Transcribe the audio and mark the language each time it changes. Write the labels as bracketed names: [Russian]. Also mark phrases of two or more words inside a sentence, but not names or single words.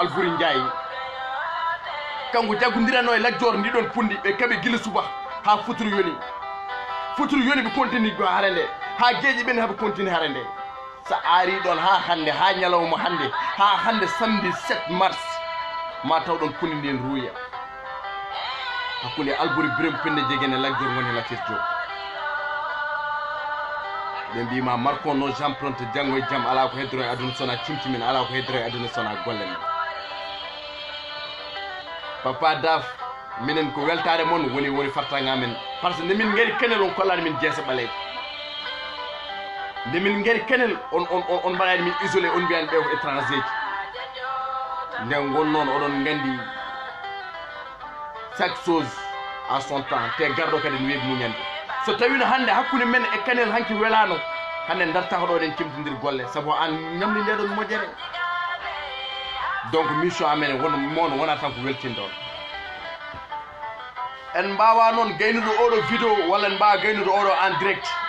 [Fula] Bourba Jolof Alboury Ndiaye kanko jaggondirano e Lat Dior ndi ɗon pundi ɓe kaɓe gila suba ha futuru yoni ɓe continue go hare nde ha geeƴi ɓen haɓe continue hare nde sa ari ɗon ha hande ha ñalawma hande ha hande samedi 7 mars ma taw ɗon pundi ndin ruuya hakkunde Alboury Birame Pende Jegene e Lat Dior woni Latir Diop ɓe mbima [French] marquons nos empreintes [Fula] janggo e jaam ala ko heddoro e aduna sona cimcimen ala ko heddoro e aduna sona golle men Papa Daf minen ko weltare mon woni fartanga men par ce que nde min ngari kenel on kollani min jeese ɓaleje nde min ngari kenel on mbaɗani min isolé on mbiyani ɓe ko étranger ji nden gonnoon oɗon gandi [French] chaque chose à son temps [Fula] te garɗo kadi ne weeɓi muñande so tawino hande hakkude men e kanel hanki welano hande darta ko ɗo ɗen cimtodir golle saabu an ñamli nde ɗon moƴƴere donc mission amen mono wona tan ko weltinɗon en mbawa noon gaynude oɗo vidéo walla en mbawa gaynude oɗo [French] en direct